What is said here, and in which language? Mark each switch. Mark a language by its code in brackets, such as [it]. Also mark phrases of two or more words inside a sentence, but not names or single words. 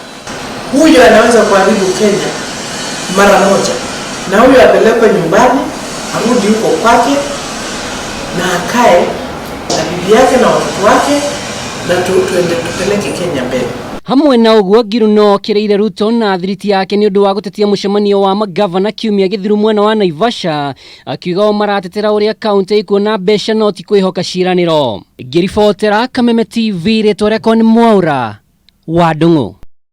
[sw] Huyo anaweza kuharibu Kenya mara moja, na huyo apelekwe nyumbani, arudi huko kwake na akae na bibi yake na watoto wake, na tuende tupeleke Kenya mbele. [ki] Hamwe na ũguo Ngilu no kĩrĩire Ruto na thiriti yake nĩ ũndũ wa gũtetia mũcemanio wa magavana kiumia gĩthiru mwena wa Naivasha, akiuga maratetera ũrĩa kaunti ikuona mbeca no ti kwĩhoka ciĩranĩro. Ngĩribotera Kameme TV, rĩtwa rĩakwa nĩ Mwaura wa Ndung'u.